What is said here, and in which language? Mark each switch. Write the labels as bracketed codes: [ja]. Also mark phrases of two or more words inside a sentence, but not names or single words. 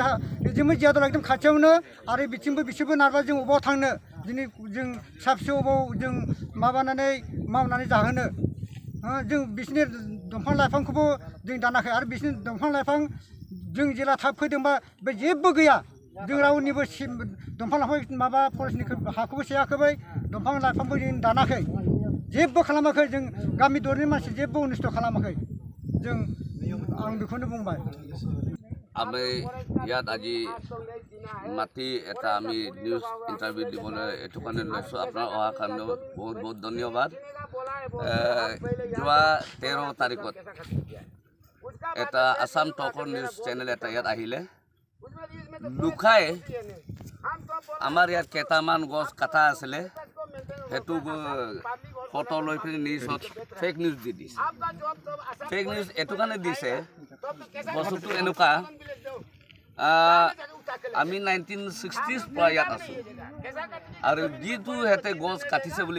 [brx] जोंबो जियादा एकदम खाथियावनो आरो बिथिंबो बिसोरबो नारबा जों अबाव थांनो दिनै जों फिसा फिसौ अबाव जों मावनानै जाहोनो जों बिसोरनि दंफां लाइफांखौबो जों दानाखै आरो बिसोरनि दंफां लाइफां जों जेला थाब फैदोंबा बे जेबो गैया जों रावनिबो दंफां लाइफां फरेस्टनि हाखौबो सेयाखै दंफां लाइफांबो जों दानाखै जेबो खालामाखै जों गामि दरनि मानसि जेबो अनिष्ट खालामाखै जों आं बेखौनो बुंबाय [as] আমি ইয়াত আজি মাতি এটা আমি [en] news interview [as] দিবলৈ এইটো কাৰণে লৈছোঁ আপোনাৰ অহাৰ কাৰণে বহুত বহুত ধন্যবাদ যোৱা 13 তাৰিখত এটা আসাম টকৰ [en] news channel [as] এটা ইয়াত আহিলে লুকাই আমাৰ ইয়াত কেইটামান গছ কাটা আছিলে সেইটো ফটো লৈ পিনি নিউজত [en] fake news [as] দি দিছে [en] fake news [as] এইটো কাৰণে দিছে বস্তুটো এনেকুৱা আমি 1960s পৰা ইয়াত আছোঁ আৰু যিটো হেতে গছ কাটিছে বুলি